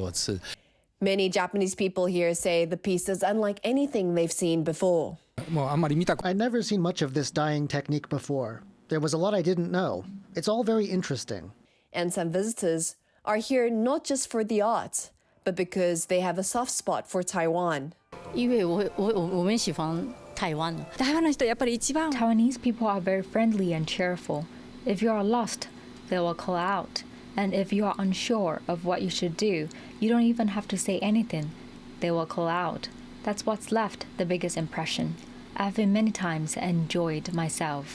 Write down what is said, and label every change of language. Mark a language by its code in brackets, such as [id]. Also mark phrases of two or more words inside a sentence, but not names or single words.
[en] Many Japanese people here say the piece is unlike anything they've seen before. I'd never seen much of this dyeing technique before. There was a lot I didn't know. It's all very interesting. And some visitors are here not just for the art, but because they have a soft spot for Taiwan. [zh] 因为我们喜欢台湾。 [ja] 台湾の人やっぱり一番。 [en] Taiwanese people are very friendly and cheerful. If you are lost, they will call out. And if you are unsure of what you should do, you don't even have to say anything. They will call out. That's what's left the biggest impression. I've been many times and enjoyed myself.